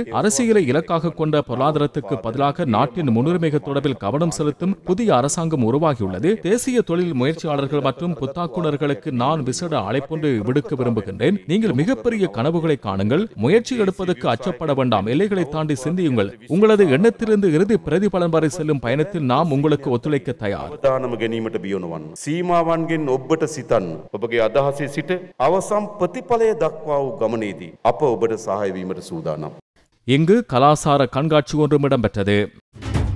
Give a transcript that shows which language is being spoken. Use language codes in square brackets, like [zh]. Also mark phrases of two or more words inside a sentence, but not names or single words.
[ta] அரசியலை இலக்காக கொண்ட பொருளாதாரத்துக்கு பதிலாக நாட்டின் முன்னுரிமைகள் தொடர்பில் கவனம் செலுத்தும் புதிய அரசாங்கம் உருவாகியுள்ளது. தேசிய தொழில் முயற்சியாளர்கள் மற்றும் புத்தாக்குனர்களுக்கு நான் விசேட அழைப்பொன்று விடுக்க விரும்புகின்றேன். நீங்கள் மிகப்பெரிய கனவுகளை காணுங்கள். முயற்சி எடுப்பதற்கு அச்சப்பட வேண்டாம். எல்லைகளை தாண்டி சிந்தியுங்கள். உங்களது எண்ணத்திலிருந்து இறுதி பிரதிபலன் வரை செல்லும் பயணத்தில் நாம் உங்களுக்கு ஒத்துழைக்க தயார். [si] සීමාවන්ගෙන් ඔබට සිතන්න. ඔබගේ අදහසේ සිට අවසන් ප්‍රතිඵලය දක්වා වූ ගමනේදී අප ඔබට සහාය වීමට සූදානම්. [ta] இங்கு கலாசார கண்காட்சி ஒன்றும் இடம்பெற்றது.